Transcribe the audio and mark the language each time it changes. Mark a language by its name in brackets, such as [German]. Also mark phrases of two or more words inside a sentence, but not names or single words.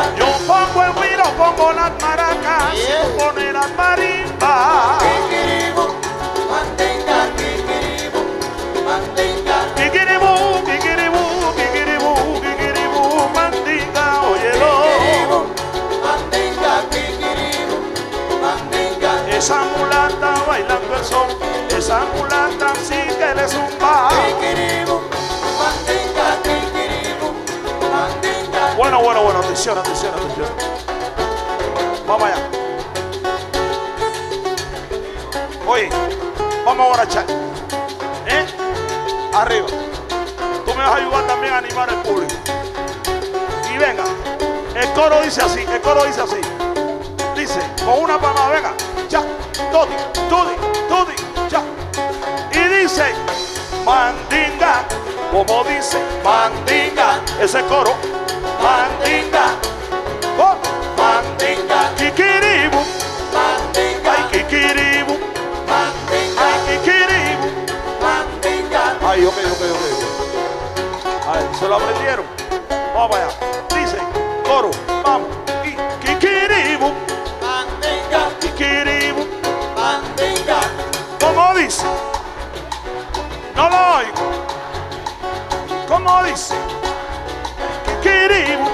[Spanish] Yo pongo el guiro, pongo las maracas, pone las marimbas. Kikiribu, mandinga, kikiribu, mandinga. Kikiribu, kikiribu, kikiribu, kikiribu, mandinga, óyelo. Kikiribu, mandinga, kikiribu, mandinga. Esa mulata bailando el son, esa mulata sí que le zumba. Kikiribu, mandinga, kikiribu, mandinga. Bueno, atención, atención, atención. Vamos allá. Oye, vamos a borrachar. Arriba. Tú me vas a ayudar también a animar al público. Y ve. coro dice así, el coro dice así. Dice, con una palma, venga, ya, todi, todi, todi, ya. Y dice, mandinga, como dice, mandinga, ese coro, mandinga, oh, mandinga, kikiribu, Mandinga, ay, kikiribu, mandinga, ay, kikiribu. mandinga. Ay, ok. Ay, ¿se lo aprendieron? Vamos para allá. Dice, coro, vamos, y kikiribu, Mandinga, kikiribu. mandinga. ¿Cómo dice? No lo oigo. ¿Cómo dice? Kikiribu.